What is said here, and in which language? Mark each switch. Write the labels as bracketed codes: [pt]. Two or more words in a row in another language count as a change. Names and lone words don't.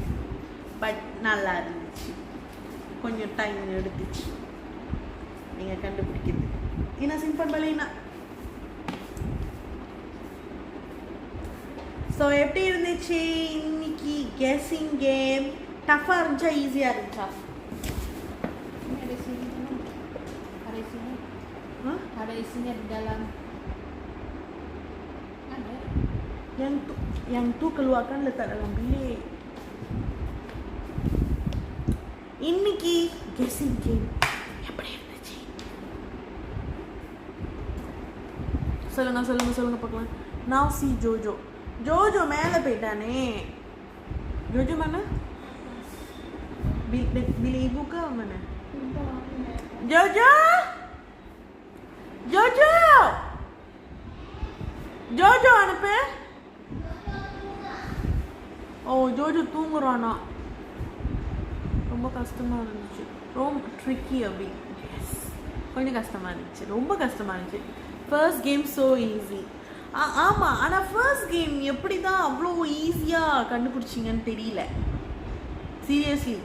[ta] பட் நல்லா இருந்துச்சு, கொஞ்சம் டைம் எடுத்துச்சு நீங்கள் கண்டுபிடிக்கிறது. ஏன்னா சிம்பிள் பலைனா. ஸோ எப்படி இருந்துச்சு இன்னைக்கு [en] guessing game? [ta] டஃப்பாக இருந்துச்சா ஈஸியாக இருந்துச்சா? [ms] Ada isinya di dalam. Ada. Yang tu keluarkan letak dalam bilik. [ta] இன்னைக்கு [en] guessing game [ta] எப்படி இருந்துச்சு? சொல்லுங்க பார்க்கலாம். [en] Now see [ta] Jojo. Jojo மேலே போயிட்டானே. [ms] Jojo mana? Bilik ibu ke mana? Jojo! Jojo! [ta] Jojo அனுப்பு. ஓ ஜோஜோ தூங்குறானா? ரொம்ப கஷ்டமாக இருந்துச்சு. ரொம்ப ட்ரிக்கி அப்படி. எஸ், கொஞ்சம் கஷ்டமாக இருந்துச்சு, ரொம்ப கஷ்டமாக இருந்துச்சு. [en] first game so easy. [ta] ஆமாம், ஆனால் [en] first game [ta] எப்படி தான் அவ்வளோ ஈஸியாக கண்டுபிடிச்சிங்கன்னு தெரியல சீரியஸ்லி.